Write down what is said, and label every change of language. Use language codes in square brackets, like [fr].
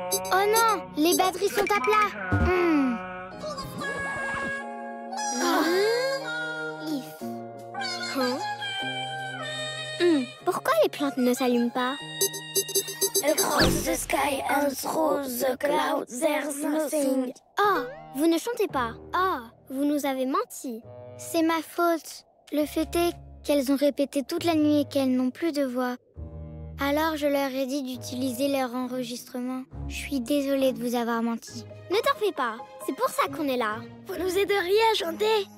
[fr] Oh non, les batteries sont à plat. Pourquoi les plantes ne s'allument pas? [en] Across the sky and through the clouds, there's nothing. [fr] Oh, vous ne chantez pas. Oh, vous nous avez menti. C'est ma faute. Le fait est qu'elles ont répété toute la nuit et qu'elles n'ont plus de voix. Alors je leur ai dit d'utiliser leur enregistrement. Je suis désolée de vous avoir menti. Ne t'en fais pas, c'est pour ça qu'on est là. Vous nous aideriez à chanter?